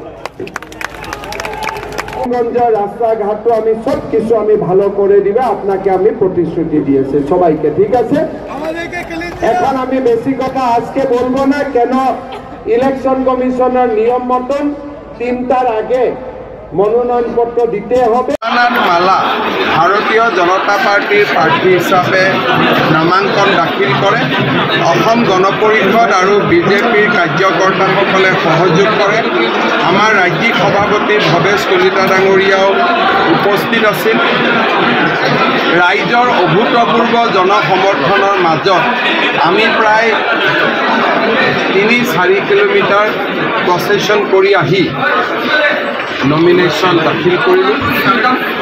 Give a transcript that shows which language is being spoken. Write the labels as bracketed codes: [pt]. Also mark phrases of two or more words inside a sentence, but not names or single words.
[bn] গঞ্জের রাস্তাঘাটও আমি সব কিছু আমি ভালো করে দিবে আপনাকে আমি প্রতিশ্রুতি দিয়েছি সবাইকে। ঠিক আছে? এখন আমি বেশি কথা আজকে বলবো না, কেন ইলেকশন কমিশনের নিয়ম মতন 3টার আগে মনোনয়নপত্র দিতে হবে। [as] মালা ভারতীয় জনতা পাৰ্টিৰ প্ৰাৰ্থী হিচাপে নামাঙ্কন দাখিল কৰে। অসম গণ পৰিষদ আৰু বিজেপিৰ কাৰ্যকৰ্তাসকলে সহযোগ কৰে। আমাৰ ৰাজ্যিক সভাপতি ভৱেশ কলিতা ডাঙৰীয়াও উপস্থিত আছিল। ৰাইজৰ অভূতপূৰ্ব জনসমৰ্থনৰ মাজত আমি প্ৰায় 3-4 কিলোমিটাৰ প্ৰচেছন কৰি আহি নমিনেশ্যন দাখিল কৰিলোঁ।